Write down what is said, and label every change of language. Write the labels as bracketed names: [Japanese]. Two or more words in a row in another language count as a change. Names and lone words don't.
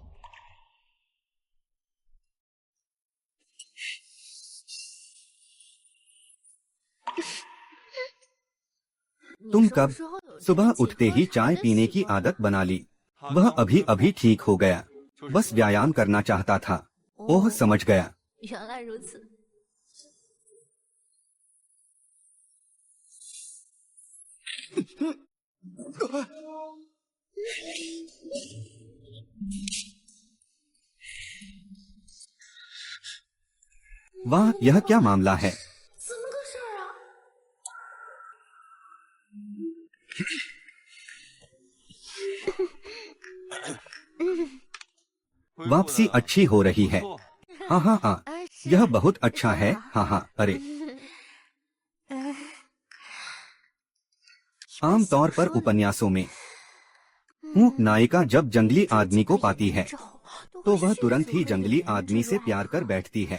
[Hindi] तुम कब सुबह उठते ही चाय पीने की आदत बना ली? वह अभी अभी ठीक हो गया। बस व्यायाम करना चाहता था। ओह, समझ गया। [Chinese] 原来如此。 [Hindi] वाह, यह क्या मामला है? [Chinese] 怎么个事儿啊？ [Hindi] वापसी अच्छी हो रही है। हाँ हाँ हाँ, यह बहुत अच्छा है। हाँ हाँ, अरे आमतौर पर उपन्यासों में नायिका जब जंगली आदमी को पाती है तो वह तुरंत ही जंगली आदमी से प्यार कर बैठती है।